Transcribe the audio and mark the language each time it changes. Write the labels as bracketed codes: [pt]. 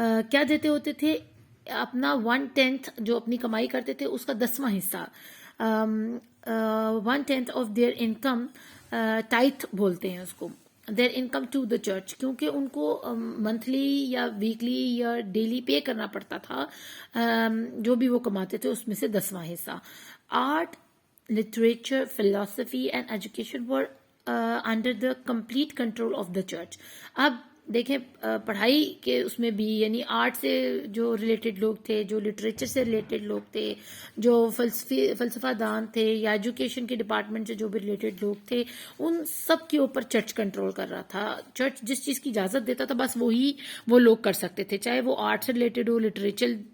[ur] کیا دیتے ہوتے تھے؟ اپنا 1/10 جو اپنی کمائی کرتے تھے اس کا 10واں حصہ، [en] 1/10 of their income, [ur] ٹائتھ بولتے ہیں اس کو، [en] their income to the church, [ur] کیونکہ ان کو منتھلی یا ویکلی یا ڈیلی پے کرنا پڑتا تھا جو بھی وہ کماتے تھے اس میں سے 10واں حصہ. [en] Art, literature, philosophy and education were under the complete control of the church. [ur] اب دیکھیں پڑھائی کے اس میں بھی، یعنی آرٹ سے جو ریلیٹڈ لوگ تھے، جو لٹریچر سے ریلیٹڈ لوگ تھے، جو فلسفہ دان تھے، یا ایجوکیشن کے ڈپارٹمنٹ سے جو بھی ریلیٹڈ لوگ تھے، ان سب کے اوپر چرچ کنٹرول کر رہا تھا. چرچ جس چیز کی اجازت دیتا تھا بس وہی وہ لوگ کر سکتے تھے، چاہے وہ آرٹ سے ریلیٹڈ ہو، لٹریچر